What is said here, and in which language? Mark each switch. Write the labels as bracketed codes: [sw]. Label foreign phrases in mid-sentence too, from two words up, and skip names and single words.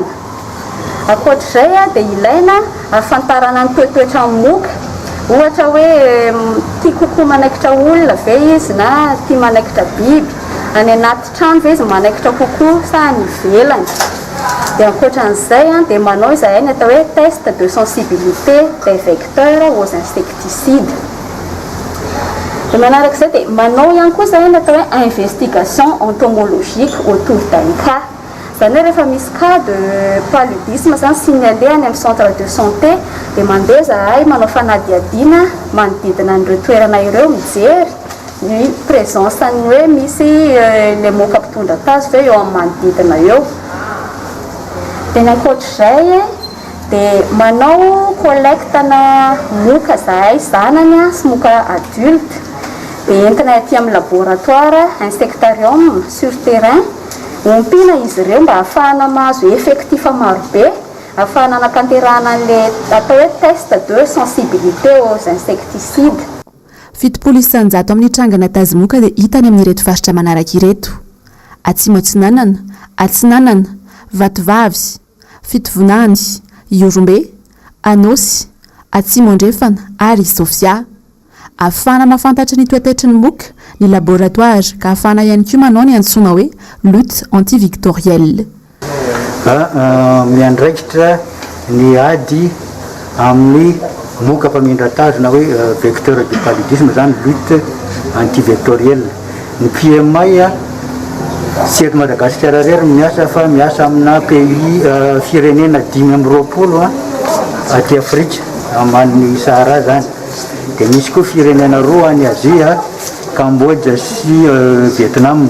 [mg] Ankoatr'izay dia ilaina ahafantarana ny toetoetra ny moka. Ohatra hoe tia kokoa manaikitra olona ve izy na tia manaikitra biby. Any anaty trano ve izy manaikitra kokoa sa ny ivelany. Dia ankoatran'izay dia manao izahay ny atao hoe [fr] test de sensibilité des vecteurs aux insecticides. [mg] Dia manarak'izay dia manao ihany koa izahay ny atao hoe [fr] investigation entomologique autour d'un cas. [mg] Izany hoe rehefa misy [fr] cas de paludisme [mg] zany signalé any amin'ny [fr] centre de santé [mg] dia mandeha izahay manao fanadiadiana manodidina an'ireo toerana ireo mijery ny présence ny hoe misy le moka mpitondra tazo ve eo amin'ny manodidina eo. Dia ny ankoatr'izay dia manao collectana moka izahay zanany sy moka adulte. Dia entina aty amin'ny [fr] laboratoire insectarium sur terrain [mg] ompina izy ireo mba ahafahana mahazo effectif marobe ahafahana anatanterahana an'ilay atao hoe [fr] test de sensibilité aux insecticides. [mg] 700 amin'ny trangana tazomoka dia hitany amin'ny ireto faritra manaraka ireto. Atsimatsinanana, Atsinanana, Vatovavy, Fitovonany, Iorombe, Anosy, Atsimondrefana ary Sofia. Afana mafantatra ny toetetry ny moka ny laboratoire ka afana ihany koa manao ny antsoina hoe [fr] lutte antivictorielle. [mg] Miandraikitra ny ady amin'ny moka famindra-tazo na hoe [fr] vecteur du paludisme [mg] zany [fr] lutte antivectorielle. [mg] Ny PMI tsy eto Madagasikara rery miasa fa miasa amina pays firenena 520 aty Afrika ambany Sahara zany. Dia misy koa firenena roa any Azia, Cambodge sy Vietnam.